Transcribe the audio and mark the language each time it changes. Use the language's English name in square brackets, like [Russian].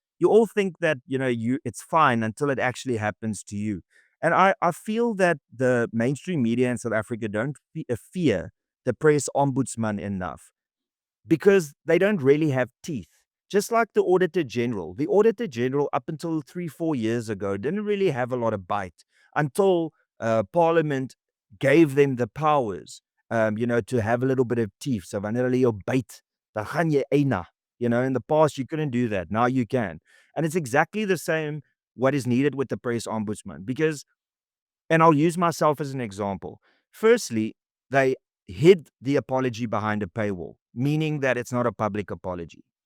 [English] You all think that it's fine until it actually happens to you, and I feel that the mainstream media in South Africa don't fear the press ombudsman enough because they don't really have teeth. Just like the Auditor General, up until 3, 4 years ago, didn't really have a lot of bite until Parliament gave them the powers, to have a little bit of teeth. [Afrikaans] So, wanneer hulle jou byt, dan gaan jy eina. [English] In the past, you couldn't do that. Now you can. And it's exactly the same what is needed with the press ombudsman because and I'll use myself as an example. Firstly, they hid the apology behind a paywall, meaning that it's not a public apology.